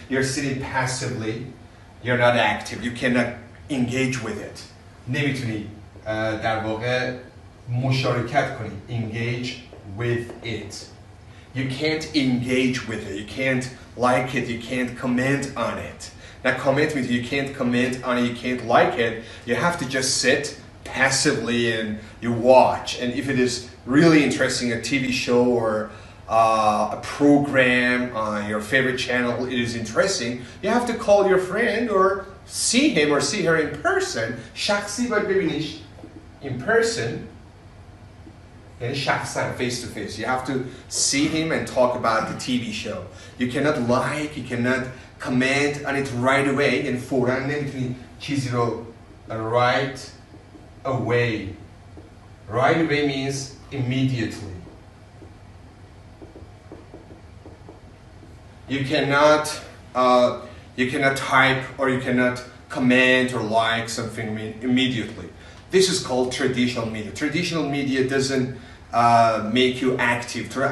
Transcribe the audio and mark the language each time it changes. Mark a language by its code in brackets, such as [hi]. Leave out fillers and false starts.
[en] You're sitting passively. You're not active. You cannot engage with it. [fa] نمیتونی در واقع مشارکت کنی. [en] Engage with it. You can't engage with it. You can't like it. You can't comment on it. Now comment means you can't comment on it. You can't like it. You have to just sit passively and you watch. And if it is really interesting, a TV show or a program on your favorite channel, it is interesting, you have to call your friend or see him or see her in person. [fa] شخصی باید ببینیش [en] in person. [fa] یعنی شخصا [en] face to face. You have to see him and talk about the TV show. You cannot like, you cannot comment on it right away. [fa] یعنی فوراً نمیتونی چیزی رو [en] right away. Right away means immediately. You cannot type or you cannot comment or like something immediately. This is called traditional media. Traditional media doesn't make you active.